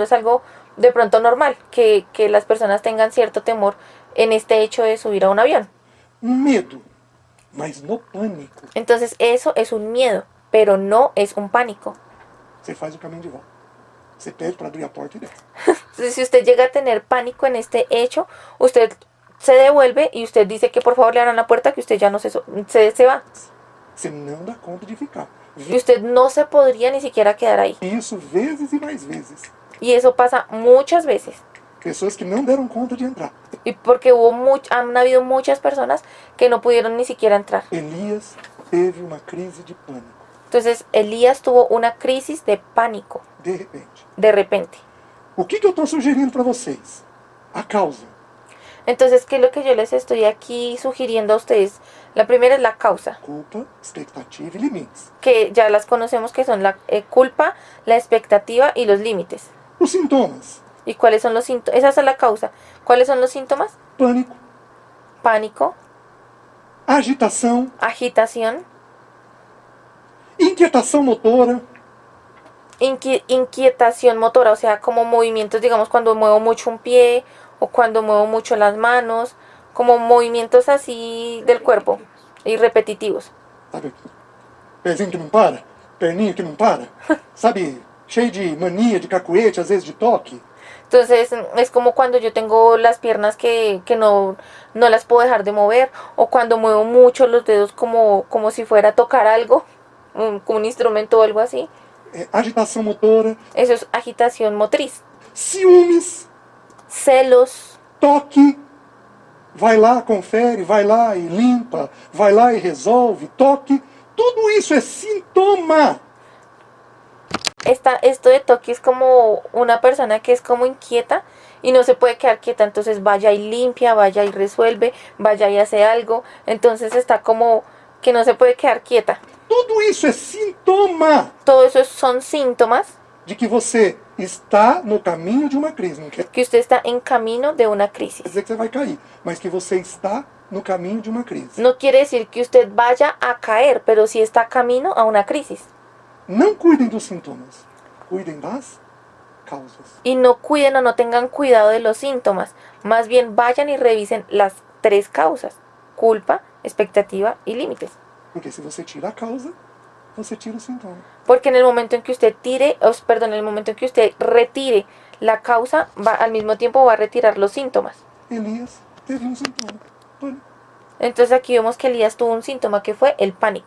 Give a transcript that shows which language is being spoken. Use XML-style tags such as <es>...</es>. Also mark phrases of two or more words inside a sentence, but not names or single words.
<es>Es algo de pronto normal que las personas tengan cierto temor en este hecho de subir a un avión.</es> <pt>Medo, mas no pânico.</pt> <es>Entonces eso es un miedo, pero no es un pánico.</es> <pt>Você faz o caminho de volta. Você pede para abrir a porta e desce.</pt> <es>Entonces, si usted llega a tener pánico en este hecho, usted se devuelve y usted dice que por favor le abran la puerta, que usted ya no se va.</es> <pt>Você não dá conta de ficar.</pt> <es>Y usted no se podría ni siquiera quedar ahí.</es> <pt>Isso vezes e mais vezes.</pt> <es>Y eso pasa muchas veces.</es> <pt>Pessoas que não deram conta de entrar.</pt> <es>Y porque han habido muchas personas que no pudieron ni siquiera entrar.</es> <pt>Elias teve uma crise de pânico.</pt> <es>Entonces Elías tuvo una crisis de pánico</es> <pt>De repente.</pt> <es>de repente.</es> <pt>O que eu estou sugerindo para vocês? A causa.</pt> <es>Entonces, ¿qué es lo que yo les estoy aquí sugiriendo a ustedes? La primera es la causa,</es> <pt>Culpa, expectativa e limites.</pt> <es>que ya las conocemos, que son la culpa, la expectativa y los límites.</es> <pt>Os sintomas.</pt> <es>¿Y cuáles son los síntomas? Esa es la causa. ¿Cuáles son los síntomas?</es> <pt>Pânico,</pt> <es>Pánico,</es> <pt>agitação,</pt> <es>agitación,</es> <pt>inquietação motora,</pt> <es>inquietación motora, o sea, como movimientos, digamos, cuando muevo mucho un pie o cuando muevo mucho las manos, como movimientos así del cuerpo y repetitivos.</es> <pt>sabe? Pezinho que não para, perninha que não para, sabe? Cheio de mania, de cacuete, às vezes de toque.</pt> <es>Entonces es como cuando yo tengo las piernas que no las puedo dejar de mover, o cuando muevo mucho los dedos como si fuera a tocar algo, como un instrumento o algo así.</es> <pt>Agitação motora,</pt> <es>Eso es agitación motriz.</es> <pt>ciúmes,</pt> <es>Celos,</es> <pt>toque. Vai lá, confere, vai lá e limpa, vai lá e resolve, toque. Tudo isso é sintoma.</pt> <es>esto de toque es como una persona que es como inquieta y no se puede quedar quieta, entonces vaya y limpia, vaya y resuelve, vaya y hace algo, entonces está como que no se puede quedar quieta.</es> <pt>Tudo isso é sintoma</pt> <es>Todo eso son síntomas</es> <pt>de que você está no caminho de uma crise. Não quer</pt> <es>que usted está en camino de una crisis.</es> <pt>dizer que você vai cair, mas que você está no caminho de uma crise.</pt> <es>No quiere decir que usted vaya a caer, pero sí está camino a una crisis.</es> <pt>Não cuidem dos sintomas, cuidem das causas.</pt> <es>Y no cuiden o no tengan cuidado de los síntomas, más bien vayan y revisen las tres causas: culpa, expectativa y límites.</es> <pt>Porque se você tira a causa, você tira o sintoma.</pt> <es>Porque en el momento en que usted en el momento en que usted retire la causa, al mismo tiempo va a retirar los síntomas.</es> <pt>Elias teve um sintoma, pânico.</pt> <es>Entonces aquí vemos que Elías tuvo un síntoma que fue el pánico.</es>